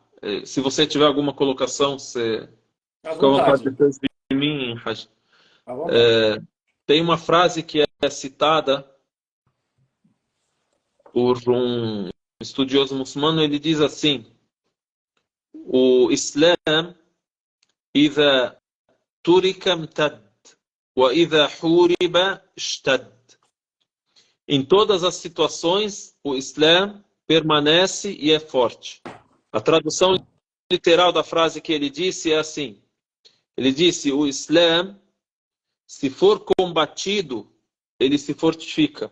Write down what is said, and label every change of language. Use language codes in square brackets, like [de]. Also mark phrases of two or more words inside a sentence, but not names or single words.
[pt] Se você tiver alguma colocação, você À fica à vontade vontade, depois de mim, Raj. à vontade. Tem uma frase que é citada por um estudioso muçulmano, ele diz assim: o Islã, [ar] إذا ترك امتد وإذا حورب اشتد. [pt] Em todas as situações, o Islã permanece e é forte. A tradução literal da frase que ele disse é assim: ele disse, o Islã, se for combatido, ele se fortifica.